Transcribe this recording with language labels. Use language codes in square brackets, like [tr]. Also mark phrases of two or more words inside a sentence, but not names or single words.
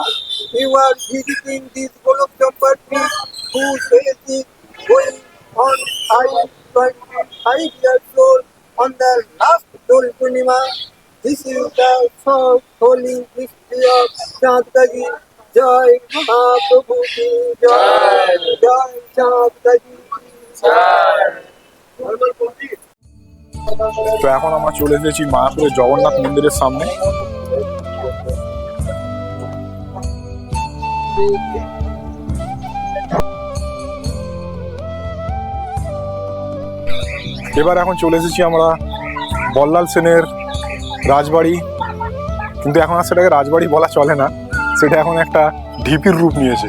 [en] You are visiting this golok champa tree, whose age is going on 525 years old on the last Dol Purnima. This is the soft holy mystery of Chand Kaji. [hi] Jai Mahaprabhu ki Jai, Jai Chand Kaji ki Jai. [bn] তো এখন আমরা চলে এসেছি মায়াপুরের জগন্নাথ মন্দিরের সামনে। এবার এখন চলে এসেছি আমরা বল্লাল সেনের রাজবাড়ি, কিন্তু এখন আর সেটাকে রাজবাড়ি বলা চলে না, সেটা এখন একটা ঢিপির রূপ নিয়েছে।